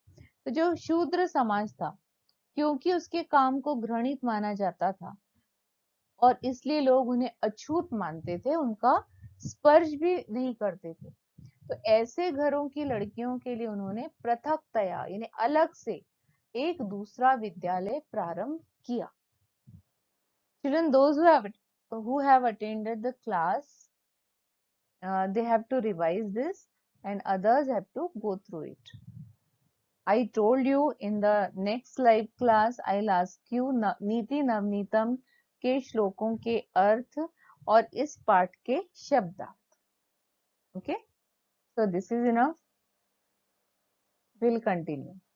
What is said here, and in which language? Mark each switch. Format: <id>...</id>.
<hi>तो जो शूद्र समाज था, क्योंकि उसके काम को घृणित माना जाता था और इसलिए लोग उन्हें अछूत मानते थे, उनका स्पर्श भी नहीं करते थे। तो ऐसे घरों की लड़कियों के लिए उन्होंने पृथक्तया यानी अलग से एक दूसरा विद्यालय प्रारंभ किया।</hi> <en>Children, those who have attended the class, they have to revise this and others have to go through it. I told you in the next live class I'll ask you</en> <hi>नीति नवनीतम के श्लोकों के अर्थ और इस पाठ के शब्दार्थ।</hi> <en>Okay, so this is enough. We'll continue.</en>